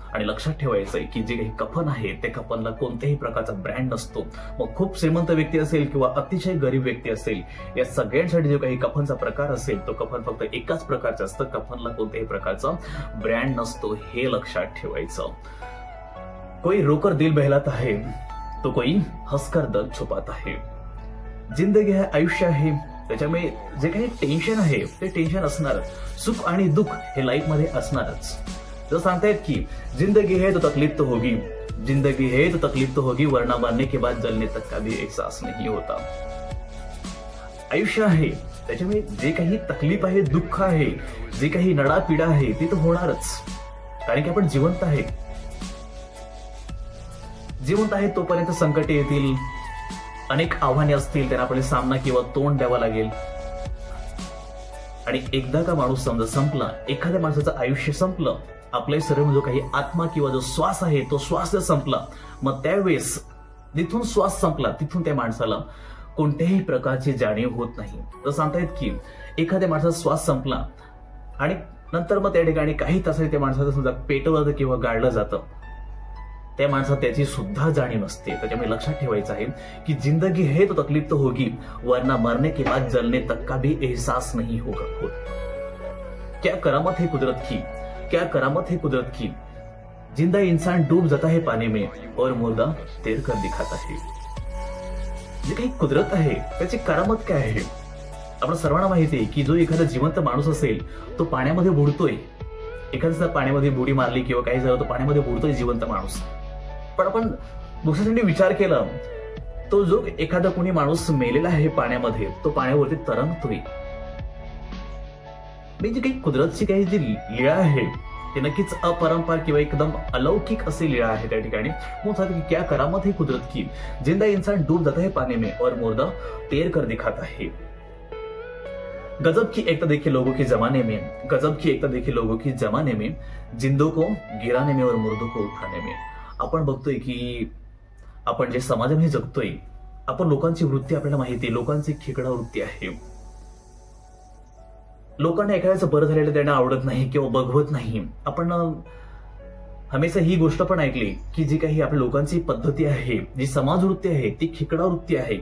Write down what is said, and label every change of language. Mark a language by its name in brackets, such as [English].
[Marathi] आणि लक्षात ठेवायचंय की जे काही कफन आहे ते कफनला कोणत्याही प्रकारचा ब्रँड नसतो. मग खूप श्रीमंत व्यक्ती असेल किंवा अतिशय गरीब व्यक्ती असेल, या सगळ्यांसाठी जो काही कफनचा प्रकार असेल तो कफन फक्त एकाच प्रकारचा असतं. कफनला कोणत्याही प्रकारचा ब्रँड नसतो, हे लक्षात ठेवायचं. [Hindi] कोई रोकर दिल बहलाता है तो कोई हंसकर दर्द छुपाता है. जिंदगी है, [Marathi] आयुष्य आहे, त्याच्यामुळे जे काही टेन्शन आहे ते टेन्शन असणारच, सुख आणि दुःख हे लाईफ मध्ये असणारच. जर सांगतायत की [Hindi] जिंदगी है तो तकलीफ तो होगी, जिंदगी है तो तकलीफ तो होगी, वरना मरने के बाद जलने तक का भी एहसास नहीं होता. [Marathi] आयुष्य आहे त्याच्यामुळे जे काही तकलीफ आहे, दुःख आहे, जे काही नडापिडा आहे ती तर होणारच, कारण की आपण जिवंत आहे. जिवंत आहे तोपर्यंत संकटे येतील, अनेक आव्हाने असतील, त्यांना आपल्याला सामना किंवा तोंड द्यावा लागेल. आणि एकदा का माणूस समजा संपला, एखाद्या माणसाचं आयुष्य संपलं, आपल्या शरीर जो काही आत्मा किंवा जो श्वास आहे तो श्वास जर संपला, मग त्यावेळेस जिथून श्वास संपला तिथून त्या माणसाला कोणत्याही प्रकारची जाणीव होत नाही. तर सांगतायत की एखाद्या माणसाचा श्वास संपला आणि नंतर मग त्या ठिकाणी काही तासांनी त्या माणसाचं समजा पेटवलं किंवा गाळलं जातं, त्या माणसात त्याची सुद्धा जाणीव नसते. त्याच्यामुळे लक्षात ठेवायचं आहे की [Hindi] जिंदगी है तो तकलीफ तो होगी, वरना मरने के बाद जलने तक का भी एहसास नहीं होगा. क्या करामत है कुदरत की, क्या करामत है कुदरत की, जिंदा इंसान डूब जाता है पानी में और मुर्दा तैर कर दिखाता है. [Marathi] जे काही कुदरत आहे त्याची करामत काय आहे, आपण सर्वांना माहिती आहे की जो एखादा जिवंत माणूस असेल तो पाण्यामध्ये बुडतोय. एखाद्या पाण्यामध्ये बुडी मारली किंवा काही झालं तो पाण्यामध्ये बुडतोय जिवंत माणूस. पण आपण दुसऱ्यासाठी विचार केला, तो जो एखादा कोणी माणूस मेलेला आहे पाण्यामध्ये, तो पाण्यावरती तरंगतोय. म्हणजे काही कुदरतची काही जी लीळा आहे ते नक्कीच अपरंपार किंवा एकदम अलौकिक अशी लीळा आहे त्या ठिकाणी. [Hindi] की क्या करामत है कुदरत की, जिंदा इंसान डूब जाता है पानी में और मुर्दा तैर कर दिखाता है. गजब की एकता देखिए लोगों के जमाने में, गजब की एकता देखिए लोगों की जमाने में, जिंदों को गिराने में और मुर्दों को उठाने में. [Marathi] आपण बघतोय की आपण जे समाजामध्ये जगतोय, आपण लोकांची वृत्ती आपल्याला माहिती आहे, लोकांची खेकडा वृत्ती आहे. लोकांना एखाद्याचं बरं झालेलं त्यांना आवडत नाही किंवा बघवत नाही. आपण हमेशा ही गोष्ट पण ऐकली की जी काही आपल्या लोकांची पद्धती आहे, जी समाज वृत्ती आहे ती खेकडा वृत्ती आहे.